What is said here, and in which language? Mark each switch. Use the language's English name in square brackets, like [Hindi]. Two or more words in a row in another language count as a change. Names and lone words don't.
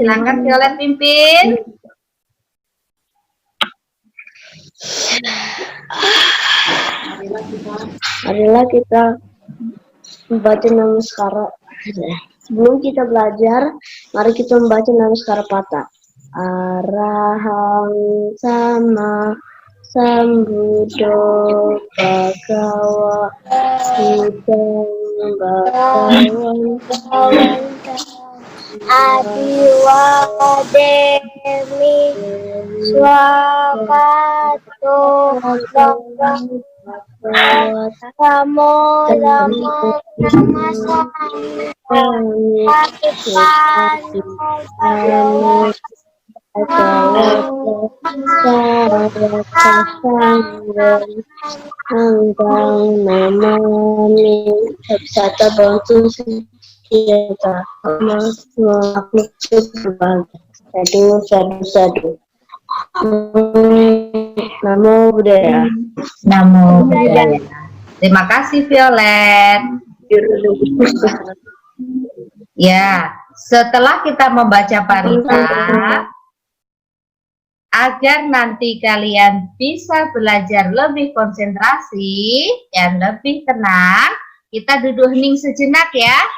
[Indonesian] Silakan Violet pimpin. Marilah kita membaca Namaskara. Sebelum kita belajar, mari kita membaca Namaskara Patah. [Pali] Arahang sama Sambuddho Bhagawa Buddhang Bhagawan Adiwademi Swakato Namo Namo Sata bantu kita sadu. Namo Buddhaya. Namo Buddhaya. [Indonesian] Terima kasih Violet. Ya, setelah kita membaca parita, agar nanti kalian bisa belajar lebih konsentrasi dan lebih tenang, kita duduk hening sejenak ya.